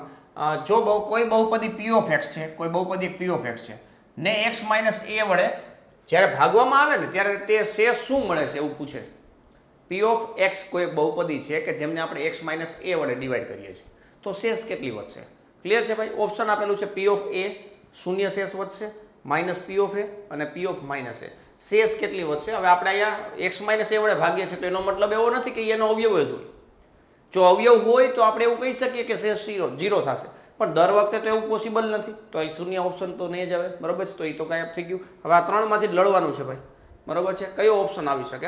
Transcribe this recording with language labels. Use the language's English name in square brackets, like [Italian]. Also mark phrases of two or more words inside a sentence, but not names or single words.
[Gujarati] જો કોઈ બહુપદી [English] p of x [Gujarati] છે, કોઈ બહુપદી [English] p of x [Gujarati] છે ને x - a વડે જ્યારે ભાગવામાં આવે ને ત્યારે તે શેષ શું મળે છે એવું પૂછે છે. [English] p of x [Gujarati] કોઈ બહુપદી છે કે જેમને આપણે x - a વડે ડિવાઈડ કરીએ છીએ, તો શેષ કેટલી વધશે? ક્લિયર છે ભાઈ? ઓપ્શન આપેલું છે [English] p of a [Gujarati] શૂન્ય શેષ વધશે, માઇનસ [English] p of a [Gujarati] અને [English] p of -a. [Gujarati] શેષ કેટલી વધશે? હવે આપણે અહીંયા x - a વડે ભાગીએ છીએ, તો એનો મતલબ એવો નથી કે એનો અવયવ જ હોય. જો અવયવ હોય તો આપણે એવું કહી શકીએ કે શેષ 0 થશે, પણ દર વખતે તો એવું પોસિબલ નથી. તો અહીં શૂન્ય ઓપ્શન તો નહીં જ આવે. બરાબર છે. તો એ તો ગાયબ થઈ ગયું. હવે આ ત્રણમાંથી જ લડવાનું છે ભાઈ. બરોબર છે, કયો ઓપ્શન આવી શકે?